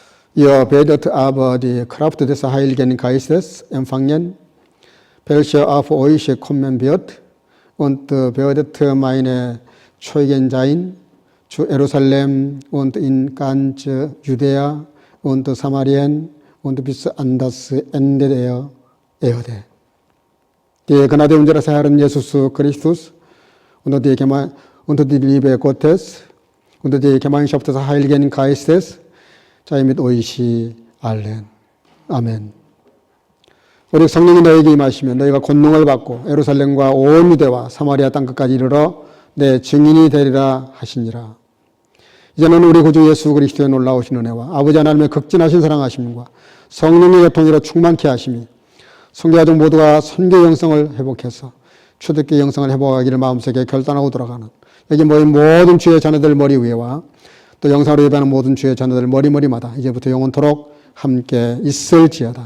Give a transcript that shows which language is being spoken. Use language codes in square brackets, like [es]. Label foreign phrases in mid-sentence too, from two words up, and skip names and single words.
[de] Ihr werdet aber die Kraft des Heiligen Geistes empfangen, welche auf euch kommen wird, und werdet meine Zeugen sein, zu Jerusalem und in ganz Judäa und Samarien und bis an das Ende der Erde. Die Gnade unseres Herrn Jesus Christus und die Liebe Gottes und die Gemeinschaft des Heiligen Geistes sei mit euch allen. [ko] 아멘. 오직 성령이 너에게 임하시면 너희가 권능을 받고 예루살렘과 온 유대와 사마리아 땅끝까지 이르러 내 증인이 되리라 하시니라. 이제는 우리 구주 예수 그리스도의 놀라우신 은혜와 아버지 하나님의 극진하신 사랑하심과 성령의 교통으로 충만케 하심이 성교가족 모두가 선교 영성을 회복해서 초대교회 영성을 회복하기를 마음속에 결단하고 돌아가는 여기 모인 모든 주의 자녀들 머리 위에와 또 영상으로 예배하는 모든 주의 자녀들 머리마다 이제부터 영원토록 함께 있을지어다.